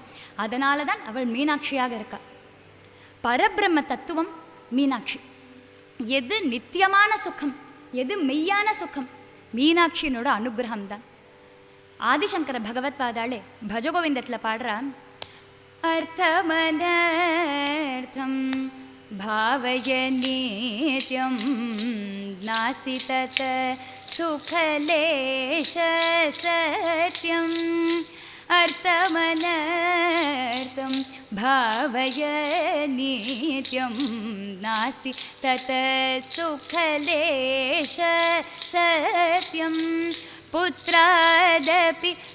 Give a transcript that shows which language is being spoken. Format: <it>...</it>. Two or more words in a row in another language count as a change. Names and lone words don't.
<ta>அதனால தான் அவள் மீனாட்சியாக இருக்கா. பரபிரம்ம தத்துவம் மீனாட்சி. எது நித்தியமான சுகம், எது மெய்யான சுகம், மீனாட்சியனோட அனுகிரகம் தான். ஆதிசங்கர பகவத் பாதாளே பஜகோவிந்தத்தில் பாடுறா,</ta> <sa>அர்த்தமனர்த்தம் भावय नित्यं नास्ति तत् सुखलेश सत्यम्, अर्थमनर्थं भावय नित्यं नास्ति तत् सुखलेश सत्यम्, पुत्रादपि</sa>